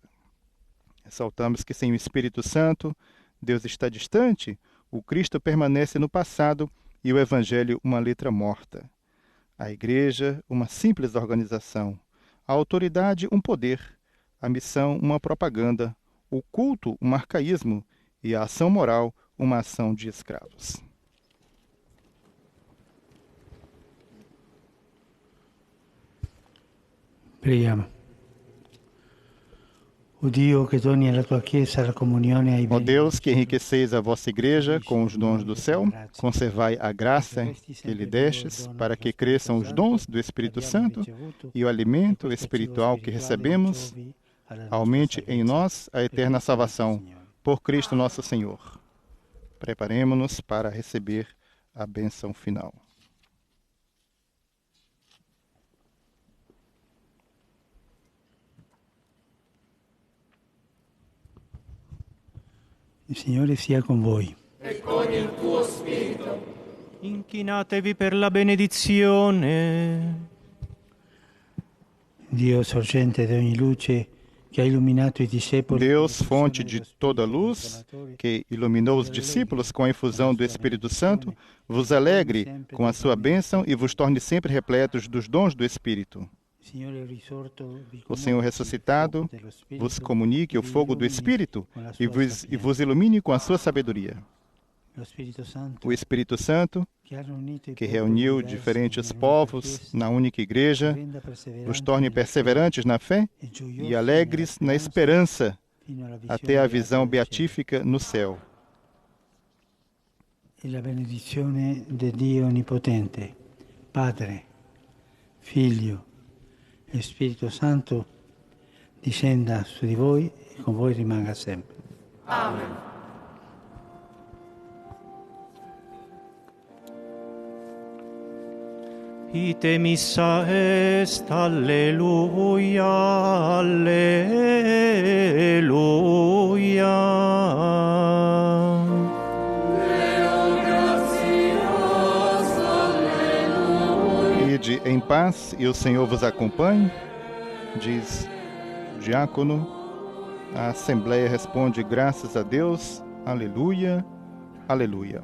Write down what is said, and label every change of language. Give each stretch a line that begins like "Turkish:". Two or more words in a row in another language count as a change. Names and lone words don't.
Portuguese: Ressaltamos que sem o Espírito Santo, Deus está distante, o Cristo permanece no passado e o Evangelho uma letra morta. A Igreja, uma simples organização. A autoridade, um poder. A missão, uma propaganda. O culto, um arcaísmo. E a ação moral, uma ação de escravos.
Italian: Preghiamo. O Dio che doni alla tua Chiesa la comunione ai
Portuguese: Ó Deus, que enriqueceis a vossa Igreja com os dons do céu, conservai a graça que lhe destes, para que cresçam os dons do Espírito Santo e o alimento espiritual que recebemos, aumente em nós a eterna salvação, por Cristo nosso Senhor. Preparemo-nos para receber a bênção final.
Italian: Il Signore sia con voi. E con il tuo spirito. Inchinatevi per la benedizione. Dio, sorgente di ogni luce, que ha illuminato i discepoli.
Portuguese: Deus, fonte de toda luz, que iluminou os discípulos com a infusão do Espírito Santo, vos alegre com a sua bênção e vos torne sempre repletos dos dons do Espírito. O Senhor ressuscitado vos comunique o fogo do Espírito e vos ilumine com a sua sabedoria. O Espírito Santo, que reuniu diferentes povos na única Igreja, vos torne perseverantes na fé e alegres na esperança, até a visão beatífica no céu.
Italian: E a benedizione de Dio Onipotente, Padre, Figlio e Spirito Santo, discenda su di voi e con voi rimanga sempre. Amen.
Latin: Ite missa est, alleluia, alleluia.
Portuguese: Ide em paz e o Senhor vos acompanhe, diz o diácono. A Assembleia responde graças a Deus, aleluia, aleluia.